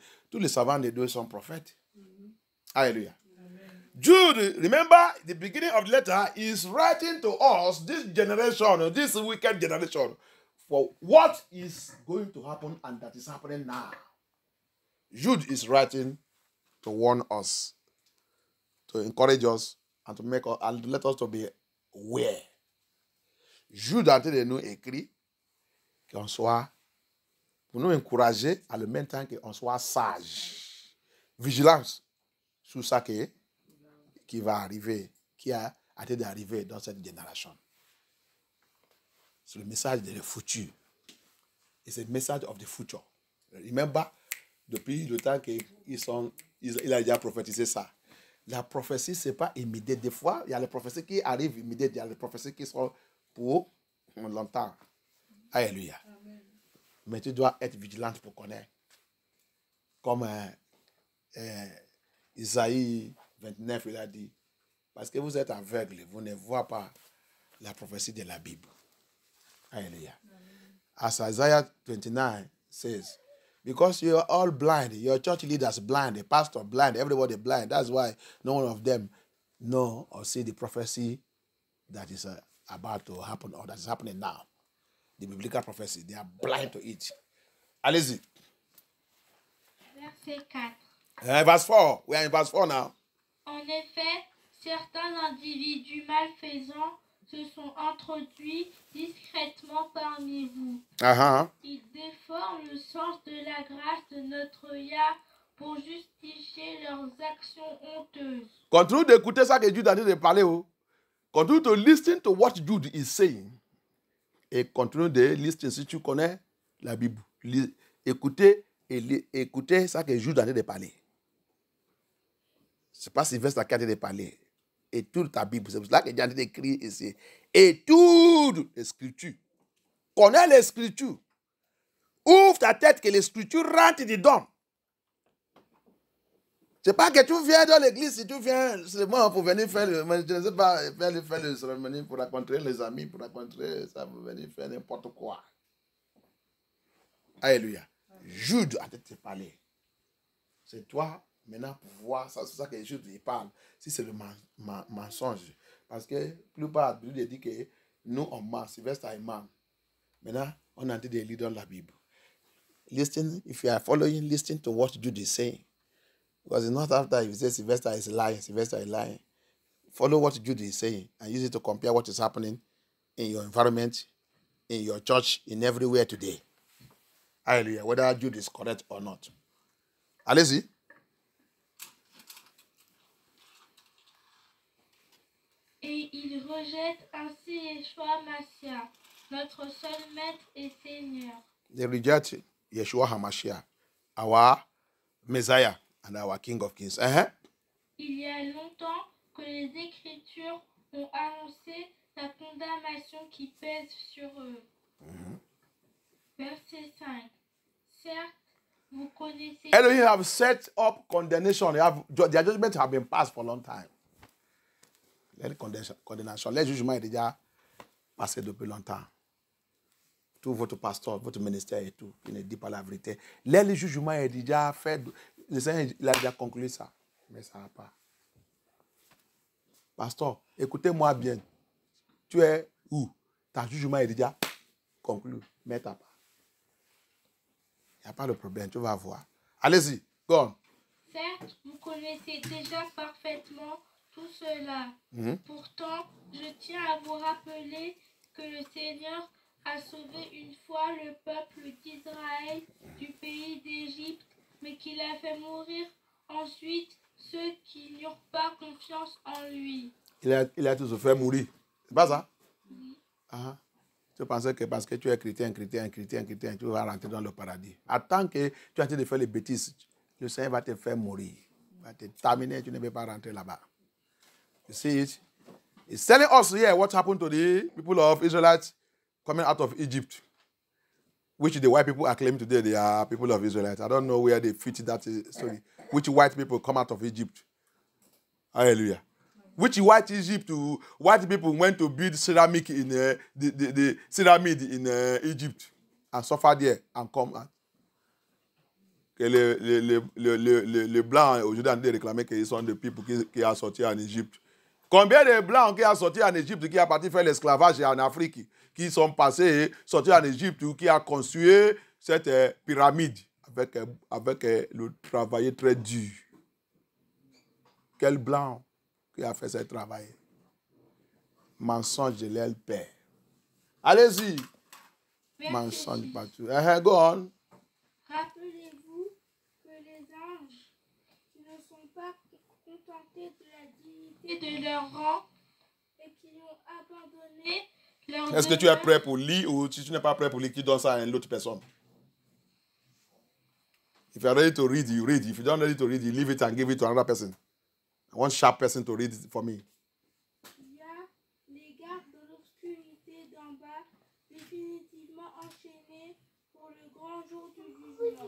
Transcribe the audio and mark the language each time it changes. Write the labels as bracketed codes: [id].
[fr] Tous les savants des deux sont prophètes. [en] Hallelujah. Jude, remember the beginning of the letter, is writing to us, this generation, this wicked generation, for what is going to happen and that is happening now. Jude is writing to warn us, to encourage us, and to make us, and to let us to be aware. [fr] Jude a été nous écrit qu'on soit, pour nous encourager, à le même temps qu'on soit sage. Vigilance sur ça qui va arriver, qui a été d'arriver dans cette génération. C'est le message de le futur. [en] It's a message of the future. [fr] Remember, depuis le temps qu'il a déjà prophétisé ça. La prophétie, ce n'est pas immédiat. Des fois, il y a les prophéties qui arrivent immédiatement, il y a les prophéties qui sont pour longtemps. Alléluia. Amen. Mais tu dois être vigilante pour connaître. Comme Isaïe 29, il a dit, parce que vous êtes aveugle, vous ne voyez pas la prophétie de la Bible. Alléluia. [en] As Isaiah 29 says, because you are all blind, your church leaders blind, the pastor blind, everybody blind. That's why no one of them know or see the prophecy that is about to happen or that is happening now. The biblical prophecy, they are blind to it. [fr] Allez-y. Verset 4. [en] Verse 4. We are in verse 4 now. [fr] En effet, certains individus malfaisants se sont introduits discrètement parmi vous. Ils déforment le sens de la grâce de notre Yah pour justifier leurs actions honteuses. Continue d'écouter ça que Jude a dit de parler. Continue to listen to what Jude is saying. Et continue de listen si tu connais la Bible. Écoutez ça que Jude a dit de parler. C'est pas Sylvestre qui a dit de parler. Et toute ta Bible, c'est pour cela que Dieu a dit d'écrire ici. Et toutes les Scritures. Connais les Scritures. Ouvre ta tête que les Scritures rentrent dedans. C'est pas que tu viens dans l'église, si tu viens seulement pour venir faire le, je ne sais pas, faire le cérémonie, pour rencontrer les amis, pour rencontrer ça, pour venir faire n'importe quoi. Alléluia. Jude a te parlé. C'est toi, maintenant, pour voir, c'est ça que Jude parle. Si c'est le mensonge. Parce que, plupart, Jude dit que nous, on ment, Sylvestre est ment. Maintenant, on a dit de lire dans la Bible. [en] Listen, if you are following, listen to what Jude is saying. Because it's not after you say Sylvester is lying. Follow what Jude is saying and use it to compare what is happening in your environment, in your church, in everywhere today. Hallelujah. Whether Jude is correct or not. [fr] Allez-y. Et il rejette ainsi Yeshua Mashiach, notre seul maître et Seigneur. [en] They reject Yeshua HaMashiach, our Messiah and our King of Kings. [fr] Il y a longtemps que les Écritures ont annoncé la condamnation qui pèse sur eux. Verset 5. Certes, vous connaissez... [en] Elohim have set up condemnation. Their judgment have been passed for a long time. [fr] Condamnation. Le jugement est déjà passé depuis longtemps. Tout votre pasteur, votre ministère et tout, qui ne dit pas la vérité. Le jugement est déjà fait. Le Seigneur il a déjà conclu ça. Mais ça n'a pas. Pasteur, écoutez-moi bien. Tu es où? Ta jugement est déjà conclu. Mais t'as pas. Il n'y a pas de problème, tu vas voir. Allez-y, [en] go on. [fr] Certes, vous connaissez déjà parfaitement tout cela. Pourtant, je tiens à vous rappeler que le Seigneur a sauvé une fois le peuple d'Israël du pays d'Égypte, mais qu'il a fait mourir ensuite ceux qui n'eurent pas confiance en lui. Il a tous fait mourir. C'est pas ça? Oui. Tu pensais que parce que tu es chrétien, tu vas rentrer dans le paradis. Attends que tu es en train de faire les bêtises, le Seigneur va te faire mourir. Il va te terminer, tu ne peux pas rentrer là-bas. [en] You see it? It's telling us here what happened to the people of Israelites coming out of Egypt, which the white people are claiming today they are people of Israelites. I don't know where they fit that story. Which white people come out of Egypt? Hallelujah. Which white people went to build ceramic in the pyramid in Egypt and suffer there and come out. [fr] que les Blancs aujourd'hui ont réclamé qu'ils sont des peuples qui ont sorti en Égypte. Combien de Blancs qui ont sorti en Égypte, qui ont parti faire l'esclavage en Afrique, qui sont passés, sortis en Égypte, ou qui ont construit cette pyramide avec le travail très dur. Quel Blanc qui a fait ce travail? Mensonge de leur père. Allez-y. Mensonge partout. [en] Go on. [fr] Rappelez-vous que les anges ne sont pas contentés de la dignité de leur rang et qui ont abandonné leur Est-ce que tu es prêt pour lire ou si tu n'es pas prêt pour lire, tu donnes ça à une autre personne? [en] If you are ready to read, you read. If you don't ready to read, you leave it and give it to another person. I want sharp person to read it for me. [fr] Il y a les gardes de l'obscurité d'en bas, définitivement enchaînés pour le grand jour du jugement.